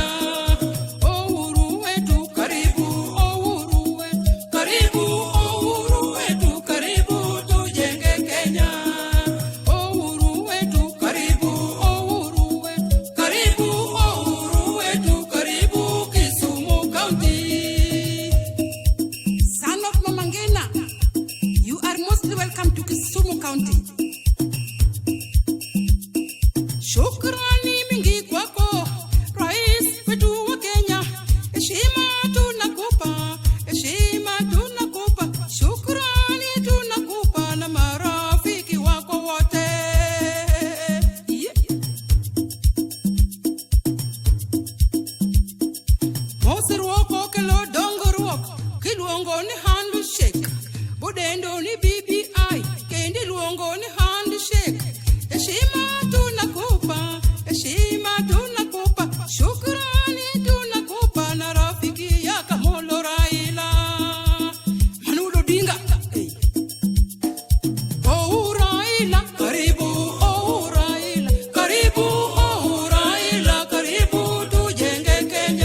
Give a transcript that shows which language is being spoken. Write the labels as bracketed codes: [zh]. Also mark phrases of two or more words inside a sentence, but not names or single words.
[sw] Uhuru wetu karibu, Uhuru wetu karibu, Uhuru wetu karibu, tujenge Kenya. Uhuru wetu karibu, Uhuru wetu karibu, Uhuru wetu karibu, Kisumu County. [en] Son of Mama Ngina, you are mostly welcome to Kisumu County. [sw] Shukrani mingi kwako, Rais wetu wa Kenya. Heshima tunakupa, heshima tunakupa. Shukrani tunakupa na marafiki wako wote. [luo] Moseruoko kelo dongoruok, kiluongo ni handshake. Budendo ni BBI, kendi luongo ni handshake. [sw] Heshima tunakupa, heshima tunakupa. Shukrani tunakupa na rafiki ya Kamolo Raila. [luo] Manudo Dinga. [sw] Oh Raila, karibu, oh Raila, karibu, oh Raila, karibu, tujenge Kenya.